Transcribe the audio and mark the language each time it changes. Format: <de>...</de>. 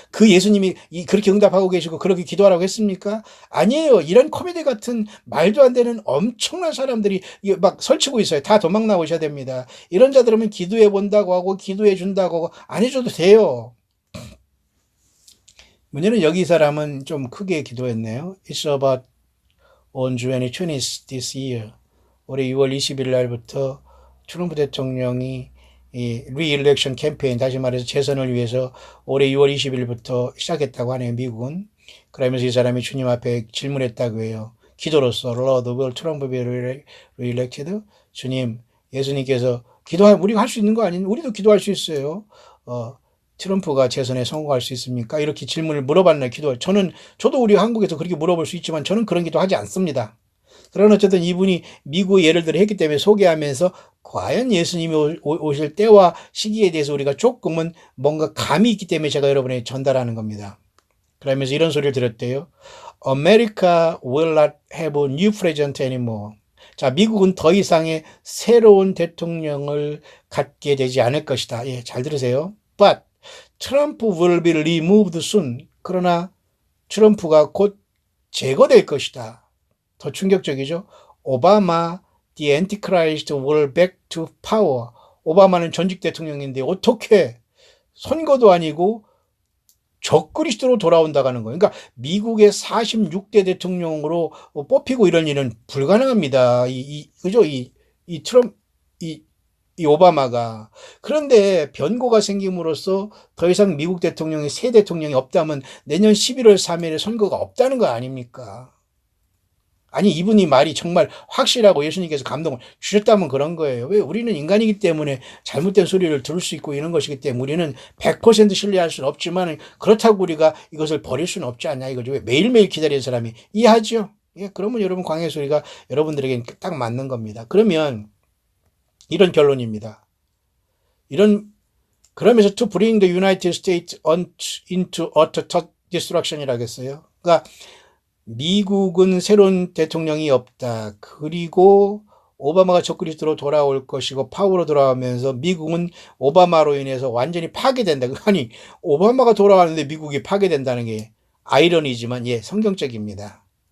<ko>그 예수님이 그렇게 응답하고 계시고 그렇게 기도하라고 했습니까? 아니에요. 이런 코미디 같은 말도 안 되는 엄청난 사람들이 막 설치고 있어요. 다 도망 나오셔야 됩니다. 이런 자들은 기도해 본다고 하고 기도해 준다고 하고 안 해줘도 돼요. 문제는 여기 이 사람은 좀 크게 기도했네요.</ko> <en>It's about on January 20th this year.</en> <ko>올해 6월 20일 날부터 트럼프 대통령이 이 리일렉션 캠페인, 다시 말해서 재선을 위해서 올해 6월 20일부터 시작했다고 하네요, 미국은. 그러면서 이 사람이 주님 앞에 질문했다고 해요. 기도로서,</ko> <en>Lord, will Trump be re-elected?</en> <ko>주님, 예수님께서 우리가 할 수 있는 거 아닌, 우리도 기도할 수 있어요. 트럼프가 재선에 성공할 수 있습니까? 이렇게 질문을 물어봤나요, 저도 우리 한국에서 그렇게 물어볼 수 있지만 저는 그런 기도 하지 않습니다. 그러나 어쨌든 이분이 미국 예를 들어 했기 때문에 소개하면서 과연 예수님이 오실 때와 시기에 대해서 우리가 조금은 뭔가 감이 있기 때문에 제가 여러분에게 전달하는 겁니다. 그러면서 이런 소리를 들었대요.</ko> <en>America will not have a new president anymore.</en> <ko>자, 미국은 더 이상의 새로운 대통령을 갖게 되지 않을 것이다. 예, 잘 들으세요.</ko> <en>But Trump will be removed soon.</en> <ko>그러나 트럼프가 곧 제거될 것이다. 더 충격적이죠.</ko> <en>오바마, the Antichrist will back to power.</en> <ko>오바마는 전직 대통령인데 어떻게 선거도 아니고 적그리스도로 돌아온다는 거예요. 그러니까 미국의 46대 대통령으로 뽑히고 이런 일은 불가능합니다. 그죠? 이 오바마가. 그런데 변고가 생김으로써 더 이상 미국 대통령이 새 대통령이 없다면 내년 11월 3일에 선거가 없다는 거 아닙니까? 아니, 이분이 말이 정말 확실하고 예수님께서 감동을 주셨다면 그런 거예요. 왜? 우리는 인간이기 때문에 잘못된 소리를 들을 수 있고 이런 것이기 때문에 우리는 100% 신뢰할 수는 없지만 그렇다고 우리가 이것을 버릴 수는 없지 않냐 이거죠. 왜? 매일매일 기다리는 사람이 이해하죠? 예, 그러면 여러분 광야의 소리가 여러분들에게 딱 맞는 겁니다. 그러면 이런 결론입니다. 그러면서</ko> <en>to bring the United States into utter destruction</en> <ko>이라고 했어요. 그러니까 미국은 새로운 대통령이 없다. 그리고 오바마가 적그리스도로 돌아올 것이고 파워로 돌아오면서 미국은 오바마로 인해서 완전히 파괴된다. 아니, 오바마가 돌아왔는데 미국이 파괴된다는 게 아이러니지만 예, 성경적입니다.</ko>